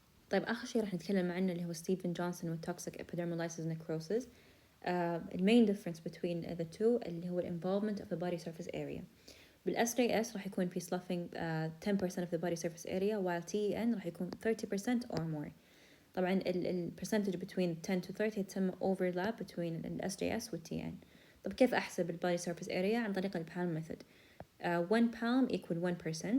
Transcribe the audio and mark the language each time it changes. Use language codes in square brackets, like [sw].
[ar] طيب آخر شيء راح نتكلم عنه اللي هو ستيفن جونسون والtoxic epidermolysis necrosis. [en] The main difference between the two [ar] اللي هو [en] involvement of the body surface area. بالSJS [ar] راح يكون في [en] sloughing 10% of the body surface area while TEN [ar] راح يكون [en] 30% or more. [ar] طبعا ال [en] percentage between 10 to 30 [ar] تسمى [en] overlap between ال SJS وال TN. [ar] طب كيف أحسب ال [en] body surface area؟ [ar] عن طريق ال [en] palm method. 1 palm equal 1%.